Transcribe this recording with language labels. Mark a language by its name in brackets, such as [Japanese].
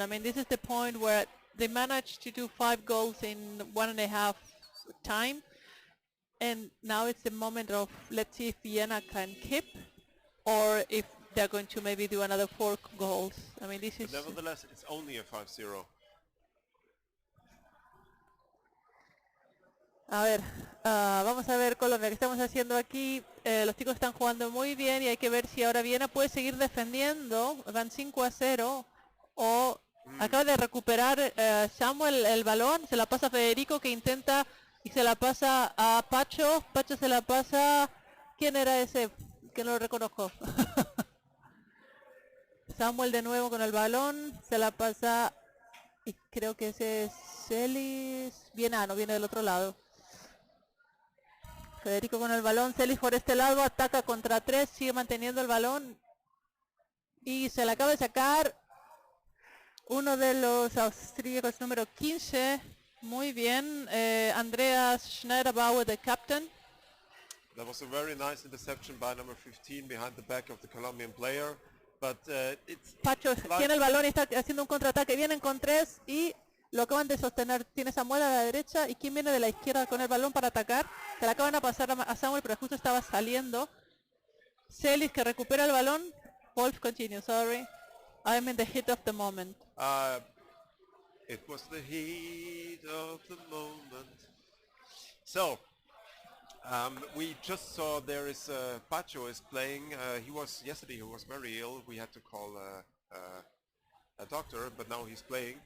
[English] I mean, this is the point where they managed to do 5 goals in 1.5 time, and now it's the moment of, let's see if Vienna can keep, or if they're going to maybe do another 4 goals. I mean, this is... But nevertheless, it's only a 5-0. [Spanish] A ver, vamos a ver Colombia, ¿qué estamos haciendo aquí? Los chicos están jugando muy bien y hay que ver si ahora Viena puede seguir defendiendo. Van 5-0 o acaba de recuperar Samuel el balón, se la pasa a Federico que intenta y se la pasa a Pacho. Pacho se la pasa... ¿Quién era ese? Que no lo reconozco. Samuel de nuevo con el balón, se la pasa y creo que ese es Celis. Viena, no viene del otro lado. Federico con el balón, Celis por este lado, ataca contra 3, sigue manteniendo el balón y se le acaba de sacar uno de los austríacos número 15, muy bien, Andreas Schneiderbauer, [English] the captain. That was a very nice interception by number 15 behind the back of the Colombian player, but it's [Spanish] Pacho [English] like [Spanish] tiene el balón y está haciendo un contraataque, vienen con 3 y lo acaban de sostener. Tiene Samuel a la derecha y quien viene de la izquierda con el balón para atacar. Se la acaban a pasar a Samuel, pero justo estaba saliendo. Celis que recupera el balón. [English] Wolf continue, sorry. I'm in the heat of the moment. it was the heat of the moment. So, we just saw there is Pacho is playing. Yesterday he was very ill. We had to call a doctor, but now he's playing.